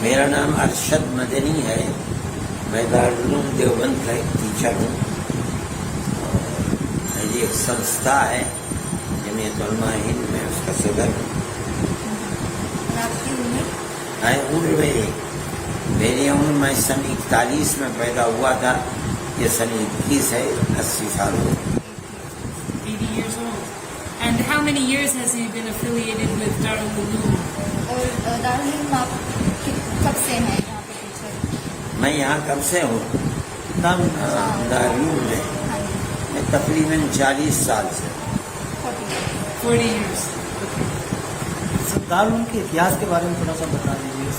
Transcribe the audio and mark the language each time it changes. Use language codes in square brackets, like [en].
[ur] میرا نام ارشد مدنی ہے، میں دارالعلوم دیوبند کا ایک ٹیچر ہوں، اور میری ایک سنستھا ہے جمعیت علماء ہند، میں اس کا صدر ہوں۔ اور آپ کی عمر میری عمر میں سن 41 میں پیدا ہوا تھا، یہ سن 21 ہے، 80 سال ہو گئے۔ [en] 80 years old. And how many years has he been affiliated with Darul Uloom? [ur] اور دارالعلوم آپ کب سے ہیں یہاں پہ ٹیچر؟ میں یہاں کب سے ہوں دارالعلوم میں تقریباً 40 سال سے۔ [en] 40 years. [ur] دارالعلوم کے اتہاس کے بارے میں تھوڑا سا بتا دیجیے،